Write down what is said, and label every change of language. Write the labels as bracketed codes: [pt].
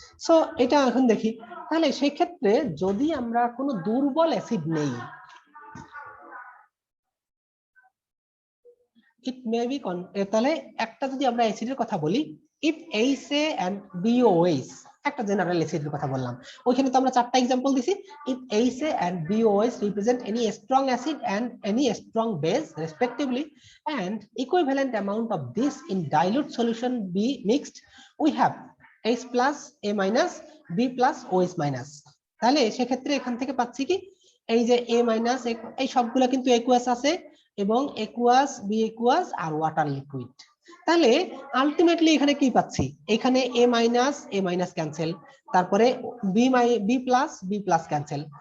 [bn] So এটা এখন দেখি, তাহলে সেই ক্ষেত্রে যদি আমরা কোনো দুর্বল অ্যাসিড নেই, ইট মে বি, তাহলে একটা যদি আমরা অ্যাসিডের কথা বলি, [en] if HA and BOH, [bn] একটা জেনারেল অ্যাসিডের কথা বললাম, ওইখানে তো আমরা 4টা एग्जांपल দিছি। [en] If HA and BOH represent any strong acid and any strong base respectively, and equivalent amount of this in dilute solution be mixed, we have H+, A-, B+, OH-। [bn] তাহলে সেক্ষেত্রে এখান থেকে পাচ্ছি কি, এই যে A-, এই সবগুলা কিন্তু একুয়াস আছে, এবং একুয়াস, বি একুয়াস আর ওয়াটার লিকুইড। তাহলে আলটিমেটলি এখানে কি পাচ্ছি, এখানে A-, A- ক্যান্সেল, তারপরে B+, B+ ক্যান্সেল।